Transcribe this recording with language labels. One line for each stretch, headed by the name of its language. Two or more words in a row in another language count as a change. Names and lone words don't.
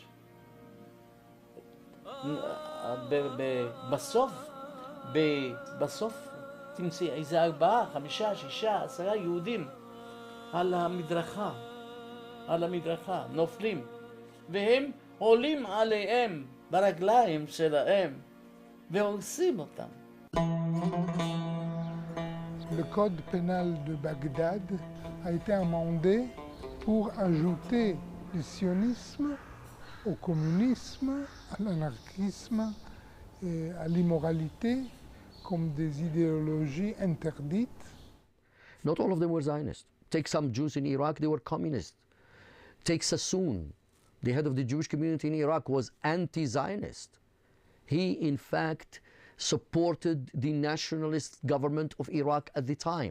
Hebrew: בסוף תמצאי איזה 4, 5, 6, 10 יהודים על המדרכה, נופלים, והם עולים עליהם ברגליים שלהם והורסים אותם.
French: Le code pénal de Bagdad a été amendé pour ajouter le sionisme au communisme, à l'anarchisme et à l'immoralité comme des idéologies interdites.
English: Not all of them were Zionists. Take some Jews in Iraq, they were communists. Take Sassoon, the head of the Jewish community in Iraq, was anti-Zionist. He, in fact, supported the nationalist government of Iraq at the time.